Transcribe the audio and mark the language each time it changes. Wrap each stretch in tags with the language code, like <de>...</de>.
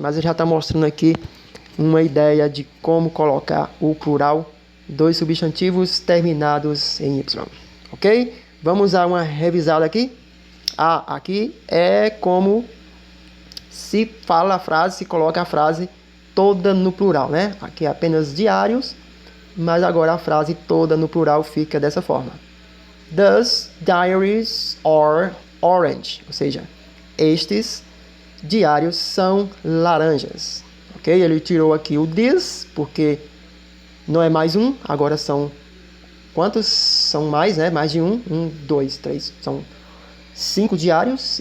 <pt>Mas eu já estou mostrando aqui uma ideia de como colocar o plural dos substantivos terminados em Y. Ok? Vamos dar uma revisada aqui. Aqui é como se fala a frase, se coloca a frase toda no plural, né? Aqui é apenas diários, mas agora a frase toda no plural fica dessa forma.</pt> <en>These diaries are orange.</en> <pt>Ou seja, estes diários são laranjas. Ok? Ele tirou aqui o this, porque não é mais um, agora são... Quantos são mais, né? Mais de um. 1, 2, 3. São 5 diários.</pt>